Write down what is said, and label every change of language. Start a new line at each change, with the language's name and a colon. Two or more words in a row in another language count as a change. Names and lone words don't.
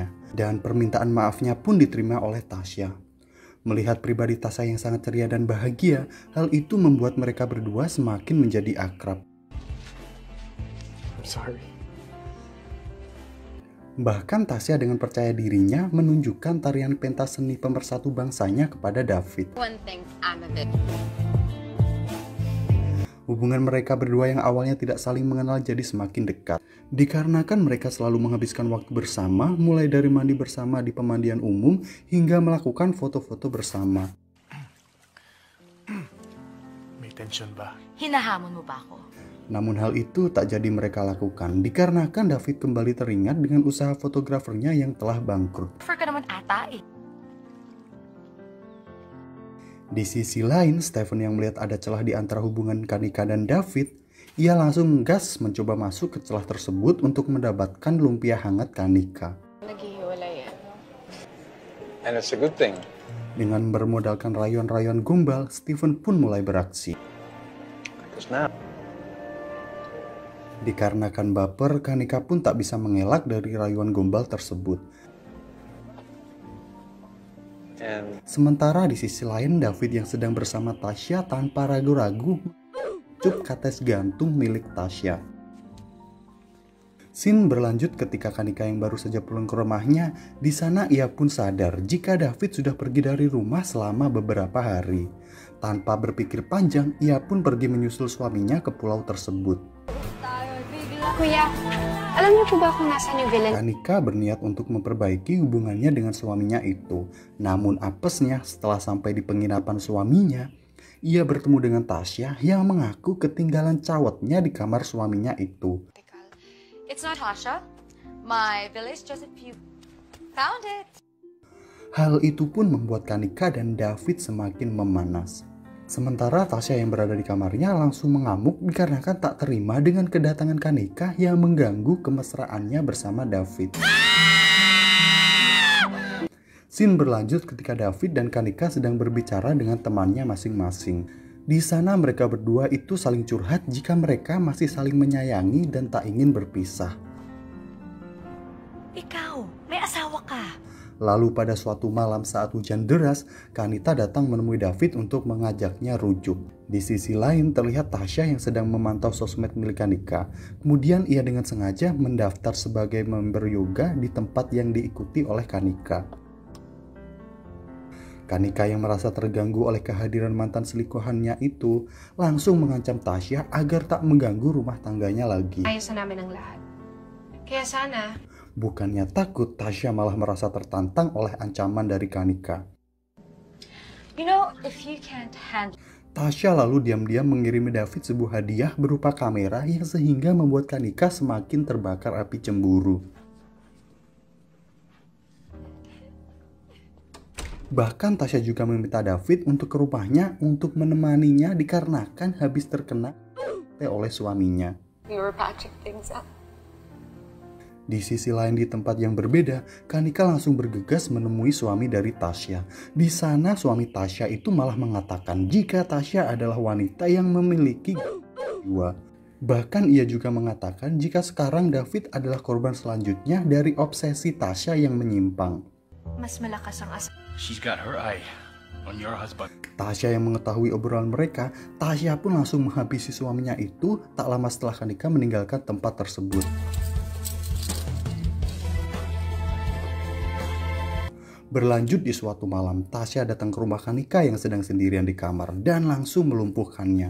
Indonesian: Dan permintaan maafnya pun diterima oleh Tasya. Melihat pribadi Tasya yang sangat ceria dan bahagia, hal itu membuat mereka berdua semakin menjadi akrab.
English: I'm sorry.
Indonesian: Bahkan Tasya dengan percaya dirinya menunjukkan tarian pentas seni pemersatu bangsanya kepada David.
English: One thing I'm a bit.
Indonesian: Hubungan mereka berdua yang awalnya tidak saling mengenal jadi semakin dekat. Dikarenakan mereka selalu menghabiskan waktu bersama, mulai dari mandi bersama di pemandian umum hingga melakukan foto-foto bersama.
Filipino: May tension ba? Hinahamon mo ba ako?
Indonesian: Namun hal itu tak jadi mereka lakukan, dikarenakan David kembali teringat dengan usaha fotografernya yang telah bangkrut.
Filipino: Prefer ka naman ata eh.
Indonesian: Di sisi lain, Stephen yang melihat ada celah di antara hubungan Kanika dan David, ia langsung gas mencoba masuk ke celah tersebut untuk mendapatkan lumpia hangat Kanika.
Filipino: Naghihiwalay yan.
English: And it's a good thing.
Indonesian: Dengan bermodalkan rayon-rayon gombal, Stephen pun mulai beraksi.
English: Because now,
Indonesian: Dikarenakan baper, Kanika pun tak bisa mengelak dari rayuan gombal tersebut.
English: and
Indonesian: Sementara di sisi lain, David yang sedang bersama Tasya tanpa ragu-ragu mencup kates gantung milik Tasya. Scene berlanjut ketika Kanika yang baru saja pulang ke rumahnya. Di sana ia pun sadar jika David sudah pergi dari rumah selama beberapa hari. Tanpa berpikir panjang, ia pun pergi menyusul suaminya ke pulau tersebut.
Filipino: Kuya, alam niyo po ba kung nasaan yung villa?
Indonesian: Kanika berniat untuk memperbaiki hubungannya dengan suaminya itu. Namun apesnya setelah sampai di penginapan suaminya, ia bertemu dengan Tasya yang mengaku ketinggalan cawetnya di kamar suaminya itu.
English: It's not Tasha. My village Joseph you found it.
Indonesian: Hal itu pun membuat Kanika dan David semakin memanas. Sementara Tasya yang berada di kamarnya langsung mengamuk dikarenakan tak terima dengan kedatangan Kanika yang mengganggu kemesraannya bersama David. Scene berlanjut ketika David dan Kanika sedang berbicara dengan temannya masing-masing. Di sana mereka berdua itu saling curhat jika mereka masih saling menyayangi dan tak ingin berpisah.
Filipino: Ikaw, may asawa ka.
Indonesian: Lalu pada suatu malam saat hujan deras, Kanita datang menemui David untuk mengajaknya rujuk. Di sisi lain terlihat Tasya yang sedang memantau sosmed milik Kanika. Kemudian ia dengan sengaja mendaftar sebagai member yoga di tempat yang diikuti oleh Kanika. Kanika yang merasa terganggu oleh kehadiran mantan selingkuhannya itu langsung mengancam Tasya agar tak mengganggu rumah tangganya lagi.
Filipino: Ayos na namin ang lahat. Kaya sana,
Indonesian: Bukannya takut, Tasya malah merasa tertantang oleh ancaman dari Kanika.
English: You know, if you can't handle...
Indonesian: Tasya lalu diam-diam mengirimi David sebuah hadiah berupa kamera yang sehingga membuat Kanika semakin terbakar api cemburu. Bahkan Tasya juga meminta David untuk ke rumahnya untuk menemaninya dikarenakan habis terkena oleh suaminya.
English: we were patching things up.
Indonesian: Di sisi lain di tempat yang berbeda, Kanika langsung bergegas menemui suami dari Tasya. Di sana suami Tasya itu malah mengatakan jika Tasya adalah wanita yang memiliki jiwa. Bahkan ia juga mengatakan jika sekarang David adalah korban selanjutnya dari obsesi Tasya yang menyimpang.
Filipino: Mas malakas ang
English: She's got her eye on your husband.
Indonesian: Tasya yang mengetahui obrolan mereka, Tasya pun langsung menghabisi suaminya itu tak lama setelah Kanika meninggalkan tempat tersebut. Berlanjut di suatu malam, Tasya datang ke rumah Kanika yang sedang sendirian di kamar dan langsung melumpuhkannya.